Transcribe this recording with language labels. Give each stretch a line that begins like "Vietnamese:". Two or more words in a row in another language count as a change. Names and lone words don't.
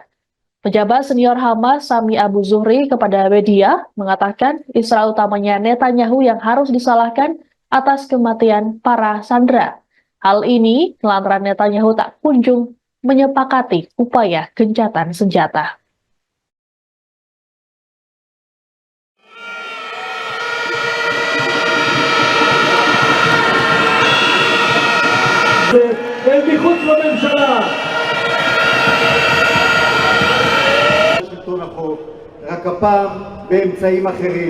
Indonesian: Pejabat senior Hamas Sami Abu Zuhri kepada media mengatakan Israel utamanya Netanyahu yang harus disalahkan atas kematian para sandera. Hal ini lantaran Netanyahu tak kunjung menyepakati upaya gencatan senjata.
Hebrew: מחוץ לממשלה. שלטון החוק, רק הפעם באמצעים אחרים.